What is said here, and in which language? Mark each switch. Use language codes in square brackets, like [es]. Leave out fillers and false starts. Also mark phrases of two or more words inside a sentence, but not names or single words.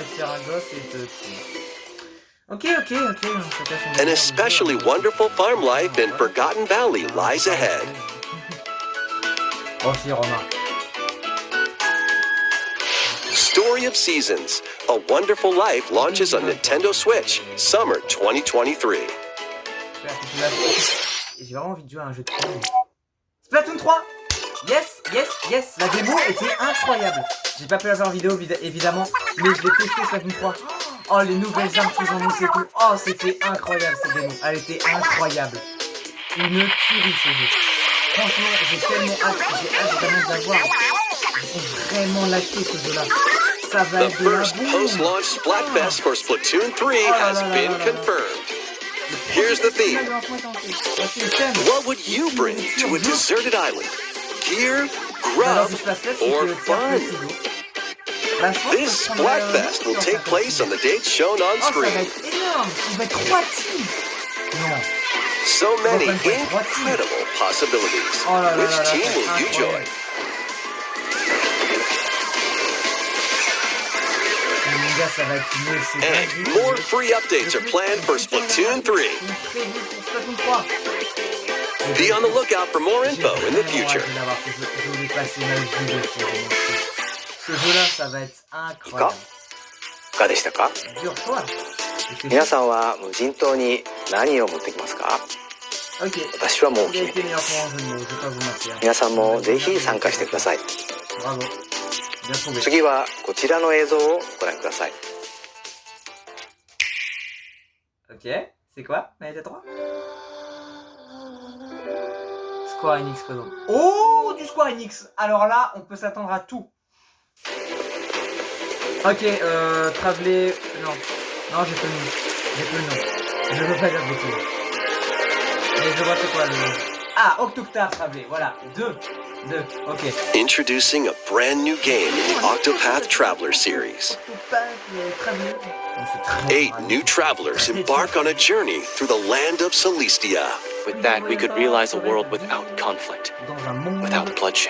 [en] An especially wonderful farm life in Forgotten Valley lies ahead. Story of Seasons, A Wonderful Life launches on Nintendo Switch, Summer 2023. [fr] J'ai vraiment envie de jouer à un jeu de film. [en] Splatoon 3. Yes, yes, yes. [fr] La démo était incroyable. J'ai pas pu la faire en vidéo évidemment, mais je l'ai testé Splatoon 3. Oh, les nouvelles armes qu'ils ont annoncées et tout. Oh, c'était incroyable cette démo. Elle était incroyable. Une tuerie ce jeu. Franchement, j'ai tellement hâte. J'ai hâte vraiment de la voir. Il faut vraiment l'acheter ce jeu-là. Ça va [en] The [fr] être de la [en] first [fr] bombe. [en] post-launch Splatfest for Splatoon 3 has been confirmed. Here's the theme. What would you bring to a deserted island? Gear, grub, or fun? This Splatfest will take place on the dates shown on screen. So many incredible possibilities. Which team will you join? And more free updates are planned for Splatoon 3. Be on the lookout for more info in the future. [ja] いかがでしたか？皆さんは無人島に何を持ってきますか？私はもう決めています。皆さんもぜひ参加してください。次はこちらの映像をご覧ください。 [fr] Ok, c'est quoi? On était 3 Square Enix présent. Oh, du Square Enix. Alors là, on peut s'attendre à tout. Ok, Traveler... Non, non, j'ai pas le nom. J'ai pas le nom. Je veux pas dire de bêtises. Mais je vois c'est quoi le nom. Ah, Octoctave Traveler, voilà. 2, ok. [en] Introducing a brand new game in the Octopath Traveler series. 8 new travelers embark on a journey through the land of Celestia. With that, we could realize a world without conflict, without bloodshed.